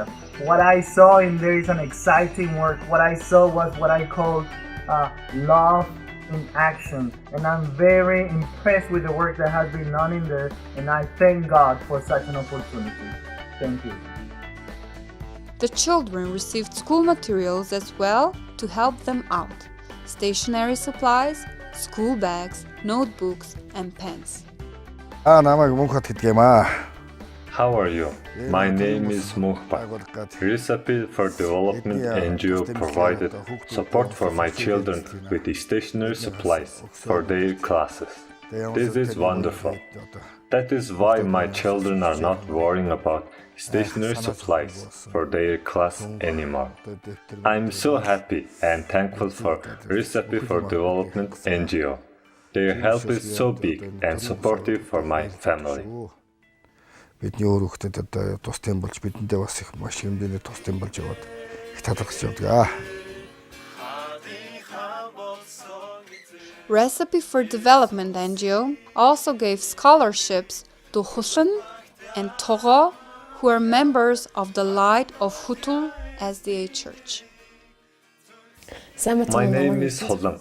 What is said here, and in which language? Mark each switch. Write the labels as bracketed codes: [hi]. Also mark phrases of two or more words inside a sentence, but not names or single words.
[en] What I saw in there is an exciting work. What I saw was what I call love in action, and I'm very impressed with the work that has been done in there, and I thank God for such an opportunity. Thank you. The children received school materials as well to help them out: stationery supplies, school bags, notebooks, and pens. [mn] намайг мөнхөт гэдэг юм аа. [en] How are you? My name is Muhba. Recipe for Development NGO provided support for my children with stationery supplies for their classes. This is wonderful. That is why my children are not worrying about stationery supplies for their class anymore. I'm so happy and thankful for Recipe for Development NGO. Their help is so big and supportive for my family. [mn] Бидний өөр хүүхдэд одоо тусдын болж бидэндээ бас их маш хэмжээний тусдын болж яваад их талархаж явдаг. [en] Recipe for Development NGO also gave scholarships to Husun and Togo, who are members of the Light of Hutul SDA Church. My name is Holam.